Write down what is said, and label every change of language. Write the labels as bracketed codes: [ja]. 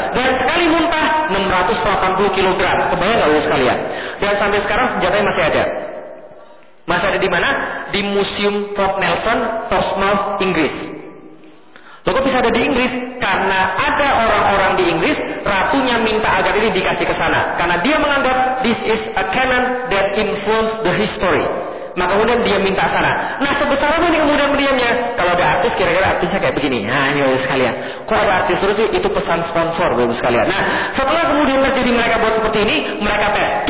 [id] Dan sekali muntah 680 kilogram. Kebayang gak lu sekalian? Dan sampai sekarang senjatanya masih ada. Masih ada di mana? Di Museum Port Nelson, Portsmouth, Inggris. Loh kok bisa ada di Inggris? Karena ada orang-orang di Inggris, ratunya minta agar ini dikasih ke sana. Karena dia menganggap, [en] this is a cannon that influenced the history. [id] Maka kemudian dia minta sana. Nah sebesar apa ini kemudian meriamnya? Kalau ada artis, kira-kira artisnya kayak begini. Nah ini bagus sekalian. Kok ada artis terus sih? Itu pesan sponsor bagus sekalian. Nah setelah kemudian terjadi mereka buat seperti ini, mereka tes.